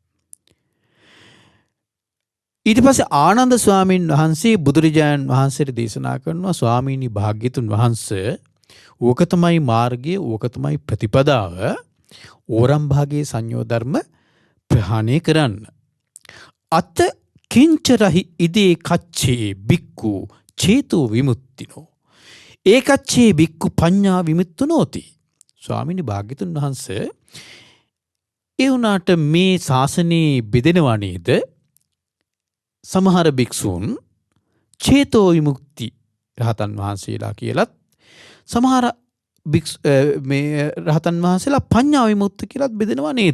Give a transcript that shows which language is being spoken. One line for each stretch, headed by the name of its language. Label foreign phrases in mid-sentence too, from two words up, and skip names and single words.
Sinhala: ඊට පස්සේ ආනන්ද ස්වාමීන් වහන්සේ බුදුරජාණන් වහන්සේට දේශනා කරනවා, ස්වාමීනි භාග්‍යතුන් වහන්සේ, ඕක තමයි මාර්ගය, ඕක තමයි ප්‍රතිපදාව. ඕරම්භාගයේ සංයෝ ධර්ම ප්‍රහාණය කරන්න.
Pali: අත කිංචරහි ඉදේ කච්චේ බික්කු චේතෝ විමුක්තිනෝ ඒකච්චේ බික්කු පඤ්ඤා විමුක්තුනෝති.
Sinhala: ස්වාමීනි භාග්‍යතුන් වහන්සේ, ඒ වුණාට මේ ශාසනයේ බෙදෙනවා නේද? සමහර භික්ෂූන්
Pali: චේතෝ විමුක්ති
Sinhala: රහතන් වහන්සේලා කියලත්, සමහර මේ රහතන් වහන්සේලා
Pali: පඤ්ඤා විමුක්ති
Sinhala: කියලත් බෙදෙනවා නේද?